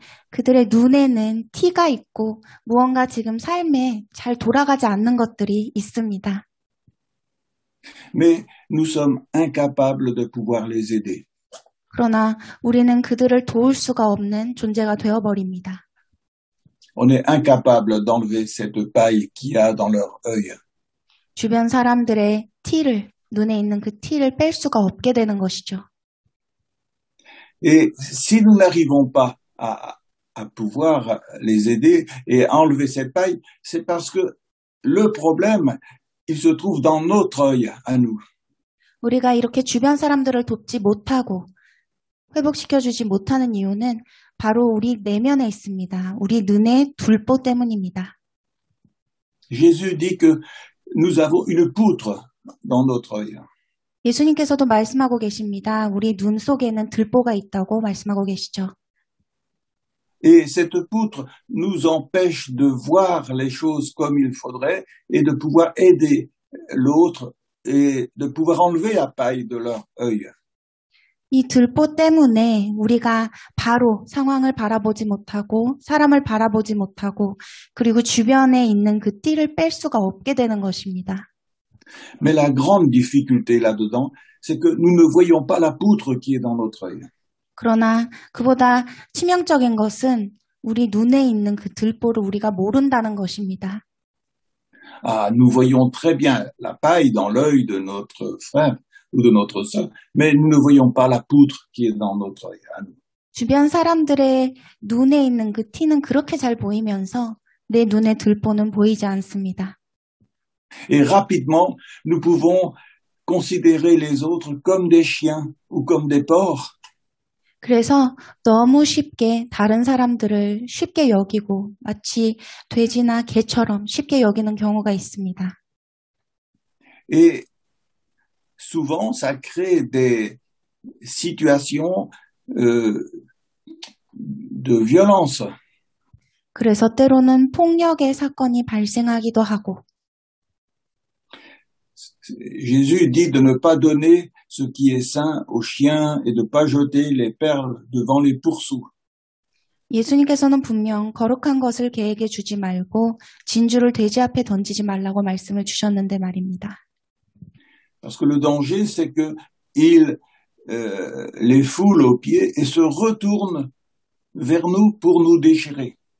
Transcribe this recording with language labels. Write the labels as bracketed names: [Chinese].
[Korean] 그들의 눈에는 티가 있고 무언가 지금 삶에 잘 돌아가지 않는 것들이 있습니다. [French] Mais nous sommes incapables de pouvoir les aider. [Korean] 그러나 우리는 그들을 도울 수가 없는 존재가 되어버립니다. [French] On est incapable d'enlever cette paille qu'il y a dans leur œil. [Korean] 주변 사람들의 눈에 있는 그 티를 뺄 수가 없게 되는 것이죠. [French] Et si nous n'arrivons pas à pouvoir les aider et à enlever cette paille, c'est parce que le problème, il se trouve dans notre œil à nous. [Korean] 우리가 이렇게 주변 사람들을 돕지 못하고 회복시켜주지 못하는 이유는 바로 우리 내면에 있습니다. 우리 눈의 둘보 때문입니다. [French] Jésus dit que nous avons une poutre dans notre œil. [Korean] 예수님께서도 말씀하고 계십니다. 우리 눈 속에는 들보가 있다고 말씀하고 계시죠. [French] Et cette poutre nous empêche de voir les choses comme il faudrait et de pouvoir aider l'autre et de pouvoir enlever la paille de leur œil. [Korean] 이 들보 때문에 우리가 바로 상황을 바라보지 못하고 사람을 바라보지 못하고 그리고 주변에 있는 그 띠를 뺄 수가 없게 되는 것입니다. [French] Mais la grande difficulté là-dedans, c'est que nous ne voyons pas la poutre qui est dans notre œil. [Korean] 그러나 그보다 치명적인 것은 우리 눈에 있는 그 들보를 우리가 모른다는 것입니다. [French] Ah, nous voyons très bien la paille dans l'œil de notre frère ou de notre sœur, mais nous ne voyons pas la poutre qui est dans notre œil à nous. [Korean] 주변 사람들의 눈에 있는 그 티는 그렇게 잘 보이면서 내 눈의 들보는 보이지 않습니다. [French] Et rapidement, nous pouvons considérer les autres comme des chiens ou comme des porcs. [Korean] 그래서 너무 쉽게 다른 사람들을 쉽게 여기고 마치 돼지나 개처럼 쉽게 여기는 경우가 있습니다. [French] Et souvent, ça crée des situations de violence. [Korean] 그래서 때로는 폭력의 사건이 발생하기도 하고 [French] Jésus dit de ne pas donner ce qui est sain aux chiens et de ne pas jeter les perles devant les pourceaux. [Korean] 예수님께서는 분명 거룩한 것을 개에게 주지 말고 진주를 돼지 앞에 던지지 말라고 말씀을 주셨는데 말입니다. [French] Parce que le danger, c'est que il les foule aux pieds et se retourne vers nous pour nous déchirer.